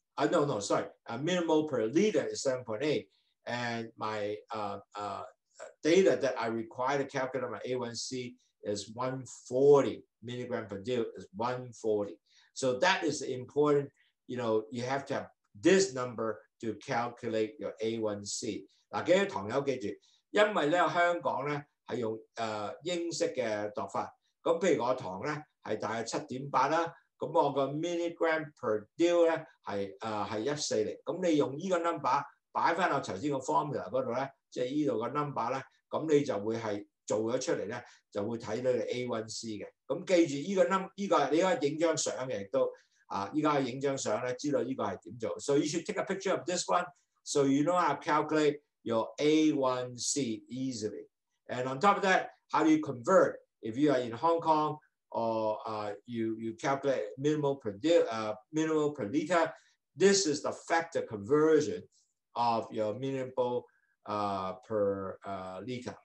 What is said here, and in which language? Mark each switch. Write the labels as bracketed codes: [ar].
[en] No, sorry, millimole per liter is 7.8, and my data that I require to calculate my A1C is 140 milligram per dil is 140. So that is important. You know, you have to have this number to calculate your A1C. [yue] 嗱，記住糖友記住，因為咧香港咧係用英式嘅度法，咁譬如我糖咧係大約7.8啦，咁我個 milligram per dil 咧係140，咁你用呢個 number 擺翻我頭先個 formula 嗰度咧，即係呢度個 number 咧，咁你就會係做咗出嚟咧，就會睇到你 A1C 嘅。咁記住呢個 number， 呢個你可以影張相嘅，亦都依家影張相咧，知道呢個係點做。 [en] So you should take a picture of this one, so you know how to calculate your A1C easily. And on top of that, how do you convert? If you are in Hong Kong or you calculate millimole per liter, this is the factor conversion of your millimole per liter.